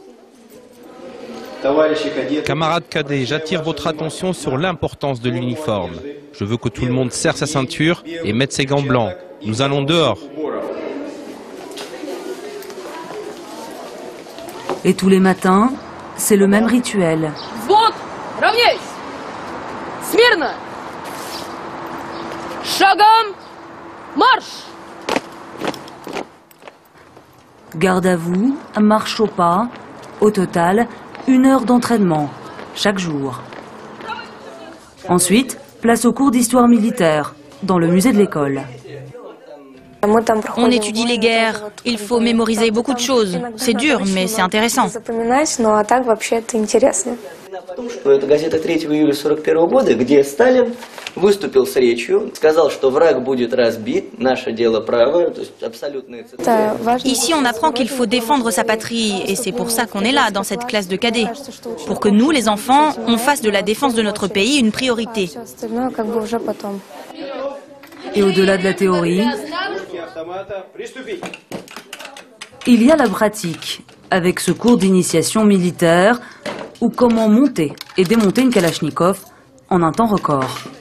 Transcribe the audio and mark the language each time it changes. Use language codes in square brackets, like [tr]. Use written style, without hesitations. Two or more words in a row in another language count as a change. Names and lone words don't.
[fr] Camarades cadets, j'attire votre attention sur l'importance de l'uniforme. Je veux que tout le monde serre sa ceinture et mette ses gants blancs. Nous allons dehors. Et tous les matins, c'est le même rituel. [ru] Смирно! Шагом marche! [fr] Garde à vous, marche au pas. Au total, 1 heure d'entraînement, chaque jour. Ensuite, place au cours d'histoire militaire, dans le musée de l'école. On étudie les guerres, il faut mémoriser beaucoup de choses. C'est dur, mais c'est intéressant. [ru] Это газета 3 июля 1941 года, где Сталин выступил с речью, сказал, что враг будет разбит, наше дело правое, то есть абсолютные цитаты. [fr] Ici, on apprend qu'il faut défendre sa patrie, et c'est pour ça qu'on est là, dans cette classe de cadets. Pour que nous, les enfants, on fasse de la défense de notre pays une priorité. Et au-delà de la théorie, il y a la pratique, avec ce cours d'initiation militaire, ou comment monter et démonter une Kalachnikov en un temps record.